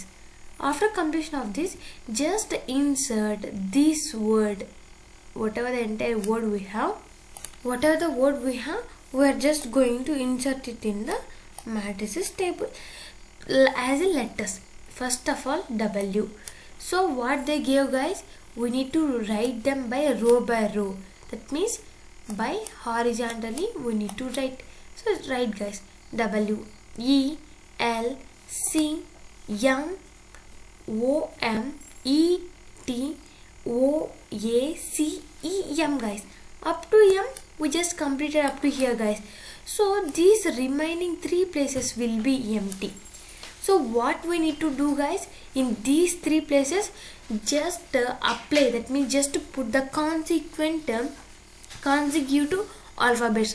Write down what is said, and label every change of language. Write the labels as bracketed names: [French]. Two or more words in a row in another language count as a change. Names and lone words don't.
[English] After completion of this, just insert this word, whatever the entire word we have, we are just going to insert it in the matrices table as a letters. First of all, W. So what they gave, guys, we need to write them by row. That means by horizontally we need to write. So write, guys, W, E, L, C, M, O, M, E, T, O, A, C, E, M, guys. Up to M we just completed up to here, guys. So these remaining 3 places will be empty. So what we need to do, guys, in these 3 places, just apply, that means just to put the consecutive alphabets.